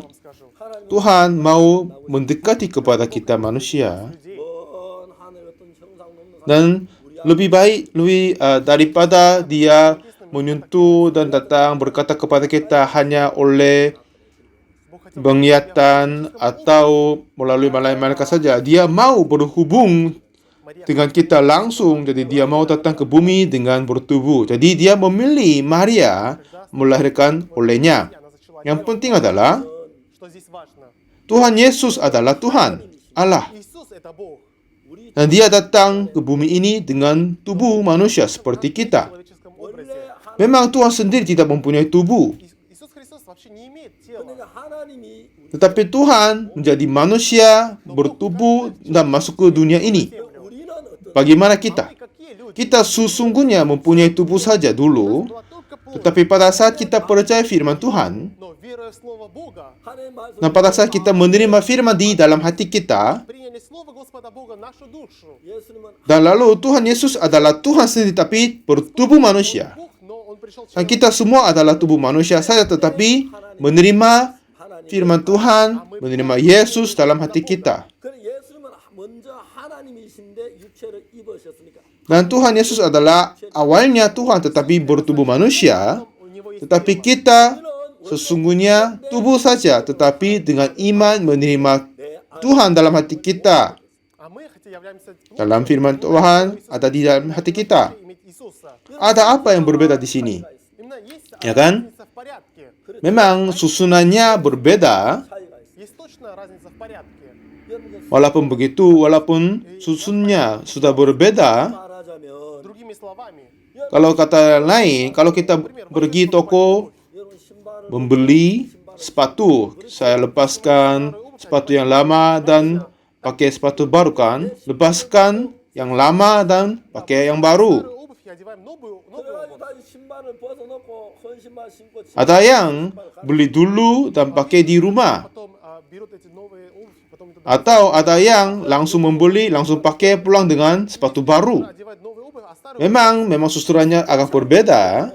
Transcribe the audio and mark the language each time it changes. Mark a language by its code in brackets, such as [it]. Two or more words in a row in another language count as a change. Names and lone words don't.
[ru] Я вам скажу. [ko] 하나님 [id] Tuhan mau mendekati kepada kita manusia [ru] Людей. [ko] 먼 하늘 어떤 형상 넘는 [id] dan lebih baik daripada dia menyentuh dan datang berkata kepada kita hanya oleh [ru] Бог хотел [id] penglihatan atau melalui malaikat saja. Dia mau berhubung [ru] Мария [id] dengan kita langsung. Jadi dia mau datang ke bumi dengan bertubuh. Jadi dia memilih Maria melahirkan olehnya. [ru] она зачала. [id] Yang penting adalah [ru] Что здесь важно? [id] Tuhan Yesus adalah Tuhan Allah. [ru] Иисус это Бог. [ko] 우리 [id] Dan dia datang ke bumi ini dengan tubuh manusia seperti [ru] В [id] kita. [ru] человеческом [ko] 원래 [ru] образе. [id] Memang Tuhan sendiri tidak mempunyai tubuh. [ru] Иисус Христос вообще не имеет тела. [ko] 근데 하나님이 [id] Tetapi Tuhan menjadi manusia, bertubuh, dan masuk ke dunia ini. [ko] 우리는 어떤 [id] Bagaimana kita? [ru] Мы какие люди? [id] Kita sesungguhnya mempunyai tubuh saja dulu. [ru] Была только плоть. [id] Tetapi pada saat kita percaya firman Tuhan, [ru] Но веруя в Слово Бога, [ko] 하나님 말씀 [id] dan pada saat kita menerima firman di dalam hati kita, [ru] приняли Слово Господа Бога в нашу душу. [ko] 예수님은 [id] dan lalu Tuhan Yesus adalah Tuhan sendiri tapi bertubuh manusia. [ru] Бог, но Он пришел [id] Dan [ru] через [id] kita semua adalah tubuh manusia saja tetapi menerima firman Tuhan, menerima Yesus dalam hati kita. [ko] 그래 예수님은 먼저 하나님이신데 육체를 입으셨으니까 [id] Dan Tuhan Yesus adalah awalnya Tuhan tetapi bertubuh manusia, [ru] У Него есть [id] tetapi kita sesungguhnya tubuh saja tetapi dengan iman menerima Tuhan dalam hati kita. [ru] А мы, хотя являемся [id] Dalam firman Tuhan ada di dalam hati kita. [ru] иметь Иисуса. [id] Ada apa yang berbeda di sini? [ru] Именно есть [id] Ya kan? [ru] разница в порядке. [id] Memang susunannya berbeda. [ko] 차이가 있어요. [ru] Есть точно разница в порядке. [ko] 여러분 [id] Walaupun begitu, walaupun susunnya sudah berbeda, [ko] 말하자면 [ru] Другими словами, [id] kalau kata lain, kalau kita pergi toko [ko] 여러분 신발을 [id] membeli sepatu, saya lepaskan sepatu yang lama dan pakai sepatu baru kan? Lepaskan yang lama dan pakai yang baru. [ru] старую обувь и одеваем новую [ko] 그래가지고 [ru] обувь. [ko] 다시 신발을 벗어놓고 헌 신발 신고 [id] Ada yang beli dulu dan pakai di rumah. [ru] Потом берут эти новые обувь, потом туда [id] Atau ada yang langsung membeli, langsung pakai pulang dengan sepatu baru. [ru] одевают новую обувь, а старую [id] Memang susurannya agak berbeda,